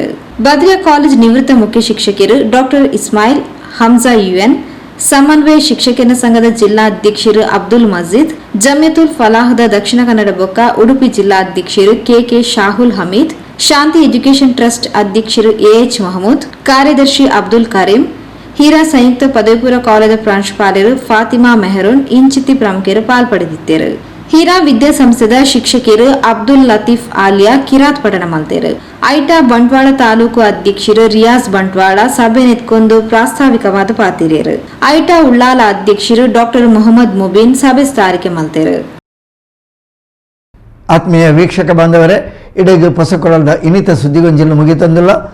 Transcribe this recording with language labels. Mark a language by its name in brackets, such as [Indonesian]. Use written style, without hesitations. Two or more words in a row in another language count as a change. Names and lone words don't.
[Tulu] ಬದ್ರಿಯಾ ಕಾಲೇಜ್ ನಿವೃತ್ತ ಮುಖ್ಯ ಶಿಕ್ಷಕಿಯರು ಡಾಕ್ಟರ್ ಇಸ್ಮಾಯಿಲ್ ಹಮ್ಜಾ UN, ಸಮನ್ವಯ ಶಿಕ್ಷಕರ ಸಂಘದ ಜಿಲ್ಲಾಧ್ಯಕ್ಷರು ಅಬ್ದುಲ್ ಮಜೀದ್, ಜಮಿಯತುಲ್ ಫಲಾಹದ ದಕ್ಷಿಣ ಕನ್ನಡ ಬೊಕ್ಕ ಉಡುಪಿ ಜಿಲ್ಲಾಧ್ಯಕ್ಷರು KK ಶಾಹುಲ್ ಹಮೀದ್, ಶಾಂತಿ ಎಜುಕೇಷನ್ ಟ್ರಸ್ಟ್ ಅಧ್ಯಕ್ಷರು AH ಮಹಮೂದ್, ಕಾರ್ಯದರ್ಶಿ ಅಬ್ದುಲ್ ಕರೀಂ, ಹೀರಾ ಸಂಯುಕ್ತ ಪದವಿ ಪೂರ್ವ ಕಾಲೇಜು ಪ್ರಾಂಶುಪಾಲರು ಫಾತಿಮಾ ಮೆಹರೂನ್ ಇಂಚಿತಿ ಪ್ರಮುಖರು ಪಾಲ್ಪಡೆದಿದ್ದರು. ಹೀರಾ ವಿದ್ಯಾಸಂಸ್ಥೆದ ಶಿಕ್ಷಕಿಯರು ಅಬ್ದುಲ್ ಲತೀಫ್ ಆಲಿಯಾ ಕಿರಾತ್ ಪಠಣ ಮಲ್ತೇರು. ಐಟಾ ಬಂಟ್ವಾಳ ತಾಲೂಕು ಅಧ್ಯಕ್ಷರು ರಿಯಾಜ್ ಬಂಟ್ವಾಳ ಸಭೆ ನೆತ್ಕೊಂಡು ಪ್ರಾಸ್ತಾವಿಕವಾದ ಪಾತಿರಿಯರು. ಐಟಾ ಉಳ್ಳಾಲ ಅಧ್ಯಕ್ಷರು ಡಾಕ್ಟರ್ ಮೊಹಮ್ಮದ್ ಮುಬೀನ್ ಸಭೆ ಸ್ಥಾರಿಕೆ ಮಲ್ತೇರು. ಆತ್ಮೀಯ ವೀಕ್ಷಕ ಬಾಂಧವರೇ, ಇಡೀ ಪೊಸಕೊರಲ್ದ ಇನ್ನಿತ ಸುದ್ದಿಗೊಂಜಿಲು ಮುಗಿತಂದಿಲ್ಲ.